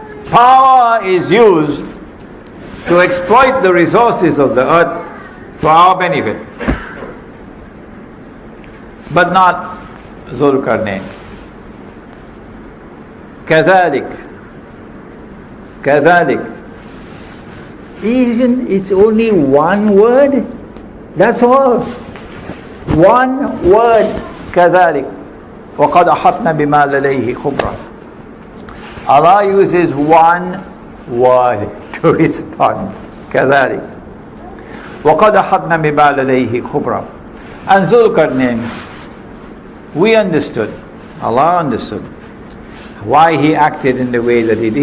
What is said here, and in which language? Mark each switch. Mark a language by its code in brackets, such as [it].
[en] Power is used to exploit the resources of the earth for our benefit, but not Zulkarnain. كذلك even it's only one word, that's all, one word. [ar] كذلك وقد أحطنا بما لديه خبرا. [en] Allah uses one word to respond. [ar] كذلك وقد أحطنا بما لديه خبرا. [en] And Zulkarnain, we understood, Allah understood why he acted in the way that he did.